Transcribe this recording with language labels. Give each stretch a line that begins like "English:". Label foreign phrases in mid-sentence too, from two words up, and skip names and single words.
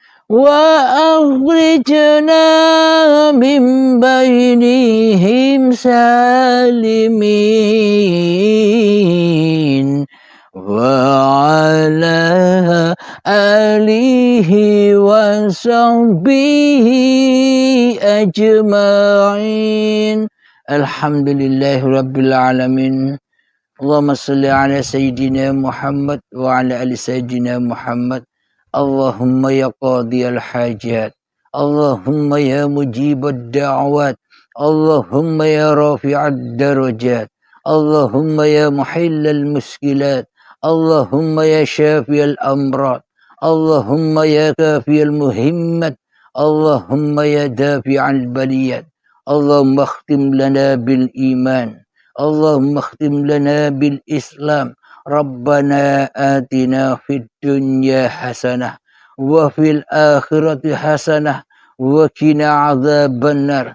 Arabic: وأخرجنا من بينهم سالمين وعلى آله وصحبه أجمعين. الحمد لله رب العالمين. اللهم صل على سيدنا محمد وعلى آل سيدنا محمد. اللهم يا قاضي الحاجات، اللهم يا مجيب الدعوات، اللهم يا رافع الدرجات، اللهم يا محلل المشكلات، اللهم يا شافي الأمراض، اللهم يا كافي المهمات، اللهم يا دافع البليات. اللهم اختم لنا بالإيمان، اللهم اختم لنا بالإسلام. ربنا آتنا في الدنيا حسنة وفي الآخرة حسنة وقنا عذاب النار.